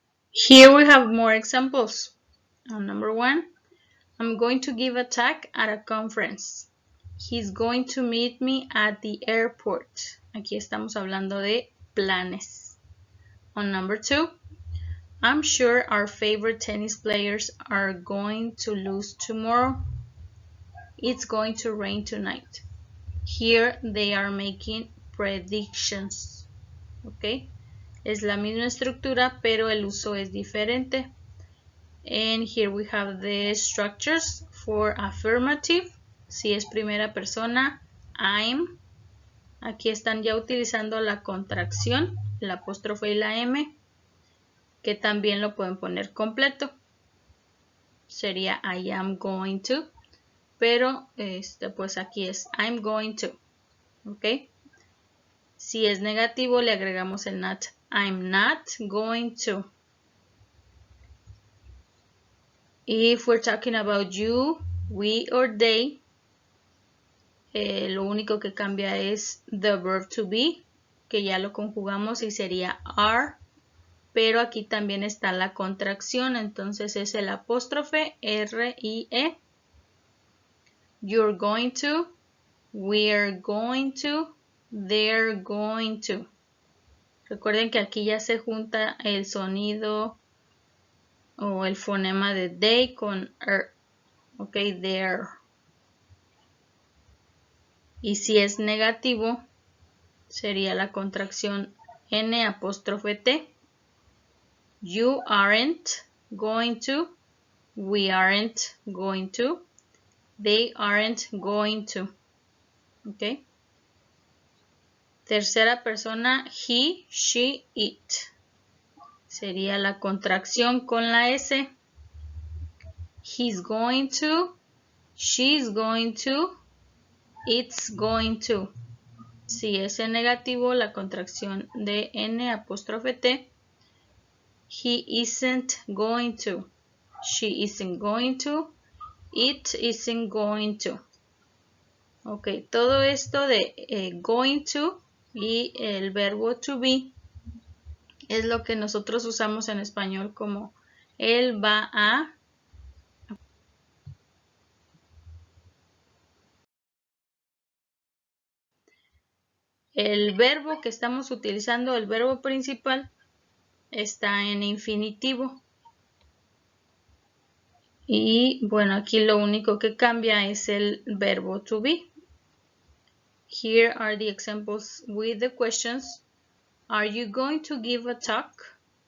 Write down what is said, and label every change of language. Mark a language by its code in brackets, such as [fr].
[en] Here we have more examples. Number 1, I'm going to give a talk at a conference. He's going to meet me at the airport. [es] Aquí estamos hablando de planes. [en] On number 2, I'm sure our favorite tennis players are going to lose tomorrow. It's going to rain tonight. Here they are making predictions. Okay? [es] Es la misma estructura, pero el uso es diferente. [en] And here we have the structures for affirmative. [es] Si es primera persona, I'm. Aquí están ya utilizando la contracción, el apóstrofe y la M, que también lo pueden poner completo. Sería [en] I am going to, [es] pero pues aquí es [en] I'm going to. [es] ¿Ok? Si es negativo, le agregamos el not. [en] I'm not going to. If we're talking about you, we or they, [es] lo único que cambia es the verb to be, que ya lo conjugamos y sería are. pero aquí también está la contracción, entonces es el apóstrofe R-I-E. [en] You're going to, we're going to, they're going to. [es] Recuerden que aquí ya se junta el sonido o el fonema de they con er. Ok, there. Y si es negativo, sería la contracción N apóstrofe T. [en] You aren't going to, we aren't going to, they aren't going to. [es] Ok. Tercera persona, he, she, it. Sería la contracción con la S. [en] He's going to, she's going to, it's going to. [es] Si es en negativo, la contracción de N apóstrofe T. [en] He isn't going to, she isn't going to, it isn't going to. [es] Ok, todo esto de going to y el verbo to be es lo que nosotros usamos en español como él va a. El verbo que estamos utilizando, el verbo principal, está en infinitivo. Y bueno, aquí lo único que cambia es el verbo to be. [en] Here are the examples with the questions. Are you going to give a talk?